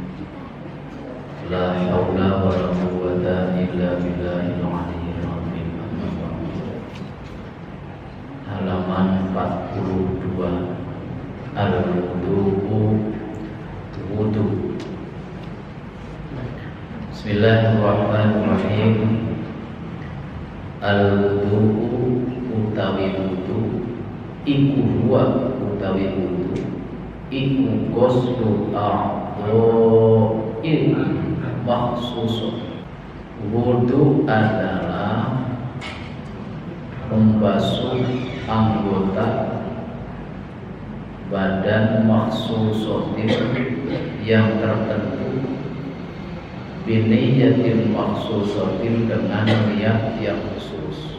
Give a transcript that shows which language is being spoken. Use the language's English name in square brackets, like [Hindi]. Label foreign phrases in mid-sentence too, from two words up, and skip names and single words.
[Arabic] لا حول ولا قوة إلا بالله العلي العظيم. [Indonesian] Halaman 42. [Arabic] Al-wudu. بسم الله الرحمن الرحيم. [Javanese] Al-wudu utawi wudu iku huwa utawi wudu iku [Arabic] غسل أعضاء مخصوص. [Indonesian] Wudu adalah membasuh anggota badan makhsusatin yang tertentu, [Arabic] بنية مخصوصة [Indonesian] dengan niat yang khusus.